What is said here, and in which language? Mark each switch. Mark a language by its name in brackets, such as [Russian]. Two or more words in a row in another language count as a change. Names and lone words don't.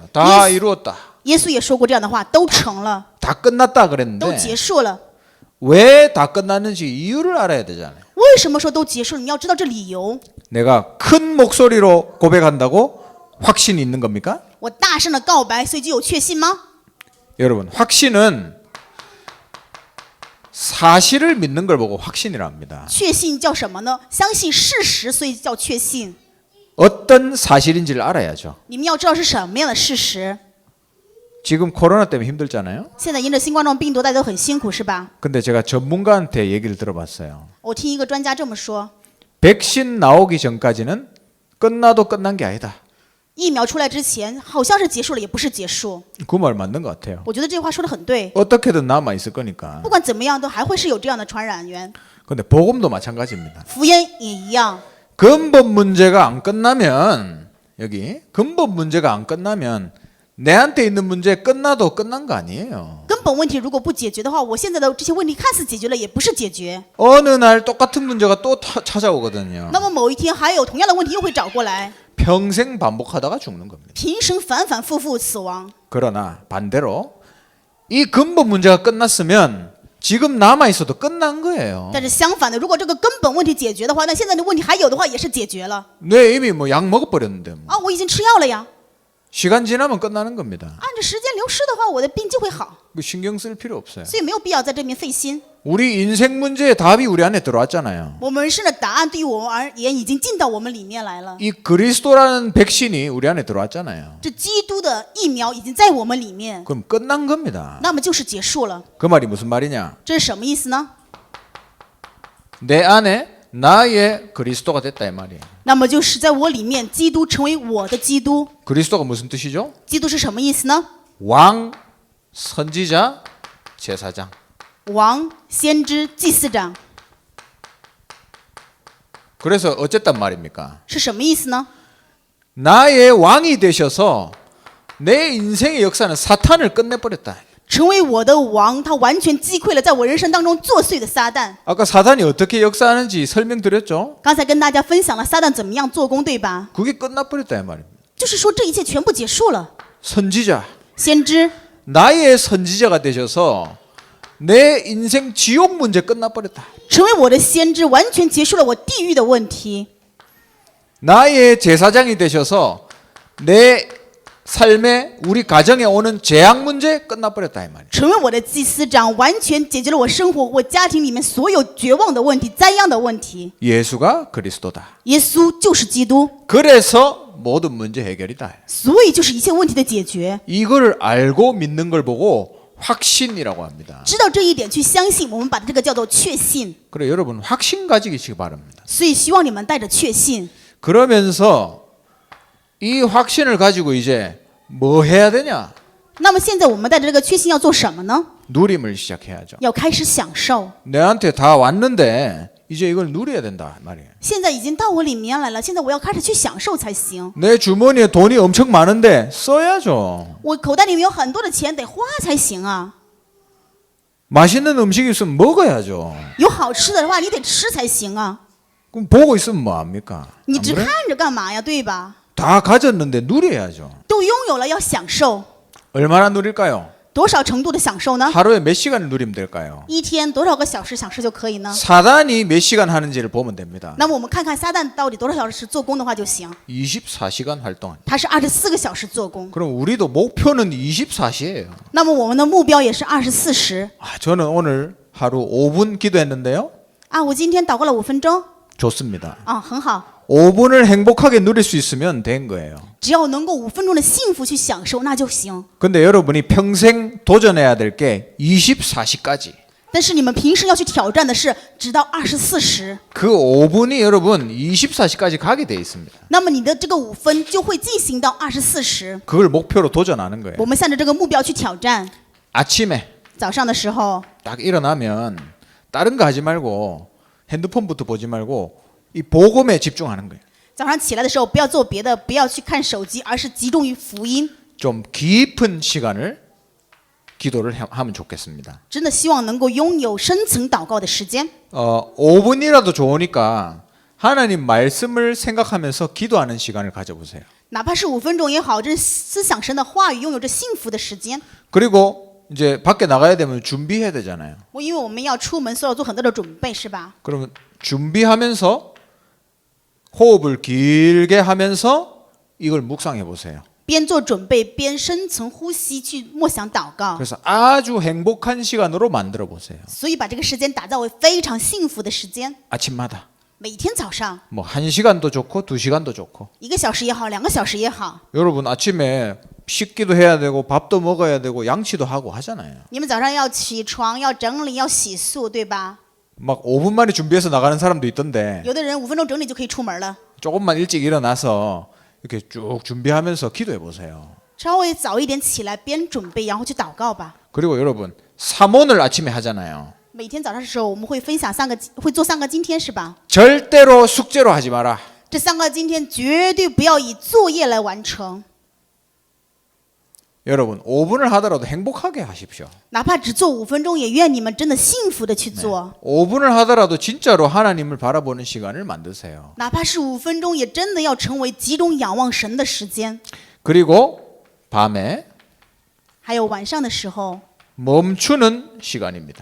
[Korean] 다 이루었다. [Chinese] 耶稣也说过这样的话，都成了， [Korean] 다 끝났다 [Chinese] 都 [Korean] 그랬는데 [Chinese] 结束了。 [Korean] 왜 다 끝났는지 이유를 알아야 되잖아요. [Chinese] 为什么说都结束了？你要知道这理由。 [Korean] 내가 큰 목소리로 고백한다고 확신이 있는 겁니까? [Chinese] 我大声的告白，所以就有确信吗？ [Korean] 여러분, 확신은 사실을 믿는 걸 보고 확신이라 합니다. [Chinese] 确信叫什么呢？相信事实，所以叫确信。 [Korean] 어떤 사실인지를 알아야죠. [Chinese] 你们要知道是什么样的事实。 [Korean] 지금 코로나 때문에 힘들잖아요. [Chinese] 现在因着新冠状病毒，大家都很辛苦，是吧？ [Korean] 근데 제가 전문가한테 얘기를 들어봤어요. [Chinese] 我听一个专家这么说： [Korean] 백신 나오기 전까지는 끝나도 끝난 게 아니다. [Chinese] 疫苗出来之前，好像是结束了，也不是结束。 [Korean] 그 말 맞는 것 같아요. [Chinese] 我觉得这句话说的很对。 [Korean] 어떻게든 남아 있을 거니까. [Chinese] 不管怎么样，都还会是有这样的传染源。 [Korean] 근데 복음도 마찬가지입니다. [Chinese] 福音也一样。 [Korean] 근본 문제가 안 끝나면 여기 근본 문제가 안 끝나면 내한테 있는 문제 끝나도 끝난 거 아니에요. [Chinese] 根本问题如果不解决的话，我现在的这些问题看似解决了，也不是解决。 [Korean] 어느 날 똑같은 문제가 또 찾아오거든요. [Chinese] 那么某一天还有同样的问题又会找过来， [Korean] 평생 반복하다가 죽는 겁니다. [Chinese] 平生反反复复死亡。 [Korean] 그러나 반대로 이 근본 문제가 끝났으면 지금 남아 있어도 끝난 거예요. [Chinese] 但是相反的，如果这个根本问题解决的话，那现在的问题还有的话也是解决了。 [Korean] 뇌 이미 뭐 약 먹어버렸는데 뭐. [Chinese] 啊，我已经吃药了呀。 [Korean] 시간 지나면 끝나는 겁니다. [Chinese] 按着时间流逝的话，我的病就会好， [Korean] 그 신경 쓸 필요 없어요. [Chinese] 所以没有必要在这边费心。 [Korean] 우리 인생 문제의 답이 우리 안에 들어왔잖아요. [Chinese] 我们人生的答案对于我们而言已经进到我们里面来了。 [Korean] 이 그리스도라는 백신이 우리 안에 들어왔잖아요. [Chinese] 这基督的疫苗已经在我们里面， [Korean] 그럼 끝난 겁니다. [Chinese] 那么就是结束了。 [Korean] 그 말이 무슨 말이냐? [Chinese] 这是什么意思呢？ [Korean] 내 안에 나의 그리스도가 됐다 이 말이에요. [Chinese] 那么就是在我里面，基督成为我的基督。 [Korean] 그리스도가 무슨 뜻이죠? [Chinese] 基督是什么意思呢？ [Korean] 왕, 선지자, 제사장. [Chinese] 王、先知、祭司长 [Korean] 그래서 어쨌단 말입니까? [Chinese] 是什么意思呢？ [Korean] 나의 왕이 되셔서 내 인생의 역사는 사탄을 끝내버렸다. [Chinese] 成为我的王，他完全击溃了在我人生当中作祟的撒旦。 [Korean] 아까 사탄이 어떻게 역사하는지 설명드렸죠? [Chinese] 刚才跟大家分享了撒旦怎么样做工，对吧？ [Korean] 그게 끝나버렸다 이 말입니다. [Chinese] 就是说这一切全部结束了。 [Korean] 선지자, [Chinese] 先知， [Korean] 나의 선지자가 되셔서 내 인생 지옥 문제 끝나버렸다. [Chinese] 成为我的先知，完全结束了我地狱的问题。 [Korean] 나의 제사장이 되셔서 내 삶에 우리 가정에 오는 재앙 문제 끝나버렸다 이 말이에요. [Chinese] 成为我的祭司长，完全解决了我生活、我家庭里面所有绝望的问题、灾殃的问题。 [Korean] 예수가 그리스도다. [Chinese] 耶稣就是基督， [Korean] 그래서 모든 문제 해결이다. [Chinese] 所以就是一切问题的解决。 [Korean] 이거를 알고 믿는 걸 보고 확신이라고 합니다. [Chinese] 知道这一点去相信，我们把这个叫做确信。 [Korean] 그래 여러분 확신 가지기 바랍니다. [Chinese] 所以希望你们带着确信。 [Korean] 그러면서 이 확신을 가지고 이제 뭐 해야 되냐? [Chinese] 那么现在我们带着这个确信要做什么呢？ [Korean] 누림을 시작해야죠. [Chinese] 要开始享受。 [Korean] 내한테 다 왔는데 이제 이걸 누려야 된다 말이에요. [Chinese] 现在已经到我里面来了，现在我要开始去享受才行。 [Korean] 내 주머니에 돈이 엄청 많은데 써야죠. [Chinese] 我口袋里面有很多的钱，得花才行啊。 [Korean] 맛있는 음식이 있으면 먹어야죠. [Chinese] 有好吃的话，你得吃才行啊。 [Korean] 그럼 보고 있으면 뭐합니까? [Chinese] 你 [Korean] 안 [Chinese] 只 [Korean] 그래? [Chinese] 看着干嘛呀？对吧？ [Korean] 다 가졌는데 누려야죠. [Chinese] 都拥有了，要享受。 [Korean] 얼마나 누릴까요? [Chinese] 多少程度的享受呢？ [Korean] 하루에 몇 시간을 누리면 될까요? [Chinese] 一天多少个小时享受就可以呢？ [Korean] 사단이 몇 시간 하는지를 보면 됩니다. [Chinese] 那么我们看看撒旦到底多少小时做工的话就行。 [Korean] 24시간 활동. [Chinese] 他是24个小时做工， [Korean] 그럼 우리도 목표는 24시예요. [Chinese] 那么我们的目标也是24时。 [Korean] 저는 오늘 하루 5분 기도했는데요. [Chinese] 啊，我今天祷告了5分钟， [Korean] 좋습니다. [Chinese] 啊，很好。 [Korean] 5분을 행복하게 누릴 수 있으면 된 거예요. [Chinese] 只要能够5分钟的幸福去享受，那就行。 [Korean] 근데 여러분이 평생 도전해야 될 게 24시까지. [Chinese] 但是你们平时要去挑战的是，直到24时。 [Korean] 그 5분이 여러분 24시까지 가게 돼 있습니다. [Chinese] 那么你的这个5分就会进行到24时。 [Korean] 그걸 목표로 도전하는 거예요. [Chinese] 我们向着这个目标去挑战。 [Korean] 아침에 [Chinese] 早上的时候， [Korean] 딱 일어나면 다른 거 하지 말고 핸드폰부터 보지 말고 이 복음에 집중하는 거예요. [Chinese] 早上起来的时候不要做别的，不要去看手机，而是集中于福音， [Korean] 좀 깊은 시간을 기도를 하면 좋겠습니다. [Chinese] 真的希望能够拥有深层祷告的时间。 [Korean] 5분이라도 좋으니까 하나님 말씀을 생각하면서 기도하는 시간을 가져보세요. [Chinese] 哪怕是5分钟也好，这是思想神的话语，拥有着幸福的时间。 [Korean] 그리고 이제 밖에 나가야 되면 준비해야 되잖아요. [Chinese] 因为我们要出门，所以要做很多的准备，是吧？ [Korean] 그러면 준비하면서 호흡을 길게 하면서 이걸 묵상해 보세요. [Chinese] 边做准备边深层呼吸去默想祷告， [Korean] 그래서 아주 행복한 시간으로 만들어 보세요. [Chinese] 所以把这个时间打造为非常幸福的时间。 [Korean] 아침마다 [Chinese] 每天早上 [Korean] 뭐 1시간도 좋고 2시간도 좋고. [Chinese] 1个小时也好，2个小时也好， [Korean] 여러분 아침에 씻기도 해야 되고 밥도 먹어야 되고 양치도 하고 하잖아요. [Chinese] 你们早上要起床，要整理，要洗漱，对吧？ [Korean] 막 5분 만에 준비해서 나가는 사람도 있던데 [Chinese] 有的人5分钟整理就可以出门了。 [Korean] 조금만 일찍 일어나서 이렇게 쭉 준비하면서 기도해 보세요. [Chinese] 稍微早一点起来，边准备，然后去祷告吧。 [Korean] 그리고 여러분 삼원을 아침에 하잖아요. [Chinese] 每天早上的时候，我们会分享会做3个今天，是吧？ [Korean] 절대로 숙제로 하지 마라. [Chinese] 这3个今天绝对不要以作业来完成， [Korean] 여러분 5분을 하더라도 행복하게 하십시오. [Chinese] 哪怕只做5分钟，也愿你们真的幸福的去做。 [Korean] 5분을 하더라도 진짜로 하나님을 바라보는 시간을 만드세요. [Chinese] 哪怕是5分钟，也真的要成为集中仰望神的时间。 [Korean] 그리고 밤에 [Chinese] 还有晚上的时候， [Korean] 멈추는 시간입니다.